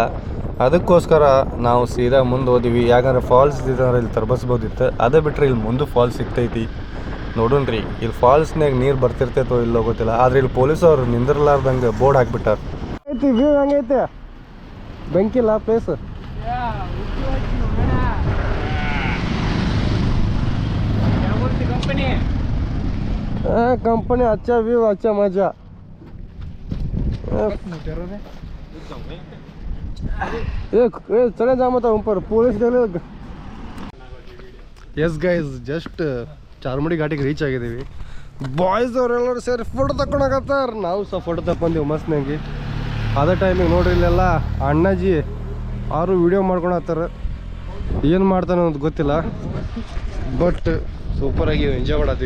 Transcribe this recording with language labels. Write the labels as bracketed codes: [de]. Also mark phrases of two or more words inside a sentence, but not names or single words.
[kn] ಅದಕ್ಕೋಸ್ಕರ ನಾವು ಸೀದಾ ಮುಂದೆ ಹೋದಿವಿ. ಯಾಕಂದ್ರೆ ಫಾಲ್ಸ್ ಇದ್ದಂದ್ರೆ ಇಲ್ಲಿ ತರ್ಬಸ್ಬೋದಿತ್ತು. ಅದೇ ಬಿಟ್ಟರೆ ಇಲ್ಲಿ ಮುಂದೆ ಫಾಲ್ಸ್ ಸಿಗ್ತೈತಿ. ನೋಡೋಣ್ರಿ ಇಲ್ಲಿ ಫಾಲ್ಸ್ನಾಗ ನೀರು ಬರ್ತಿರ್ತೈತೋ ಇಲ್ಲೋ ಗೊತ್ತಿಲ್ಲ. ಆದರೆ ಇಲ್ಲಿ ಪೊಲೀಸ್ ಅವ್ರು ನಿಂದಿರ್ಲಾರ್ದಂಗೆ ಬೋರ್ಡ್ ಹಾಕ್ಬಿಟ್ಟಾರ. ಐತಿ ವ್ಯೂ ಹೆಂಗೈತೆ? ಬೆಂಕಿಲ್ಲ ಪ್ಲೇಸ್. [hi] कंपनी अच्छा व्यू अच्छा मजा. चले जा मत ऊपर पुलिस देख. [en] yes guys, [kn] ಜಸ್ಟ್ ಚಾರ್ಮುಡಿ ಘಾಟಿಗೆ ರೀಚ್ ಆಗಿದ್ದೀವಿ. ಬಾಯ್ಸ್ ಅವರೆಲ್ಲರೂ ಸೇರಿ ಫೋಟೋ ತಗೊಂಡಾಗತ್ತಾರ. ನಾವು ಸಹ ಫೋಟೋ ತಗೊಂಡಿವಿ ಮಸ್ತ್ನಾಗಿ. ಅದೇ ಟೈಮಿಗೆ ನೋಡ್ರಿ ಇಲ್ಲೆಲ್ಲ ಅಣ್ಣಾಜಿ ಅವರು ವಿಡಿಯೋ ಮಾಡ್ಕೊಳತ್ತಾರ. ಏನು ಮಾಡ್ತಾನೆ ಅನ್ನೋದು ಗೊತ್ತಿಲ್ಲ, ಬಟ್ ಸೂಪರಾಗಿ ಎಂಜಾಯ್ ಮಾಡತ್ತೀವಿ.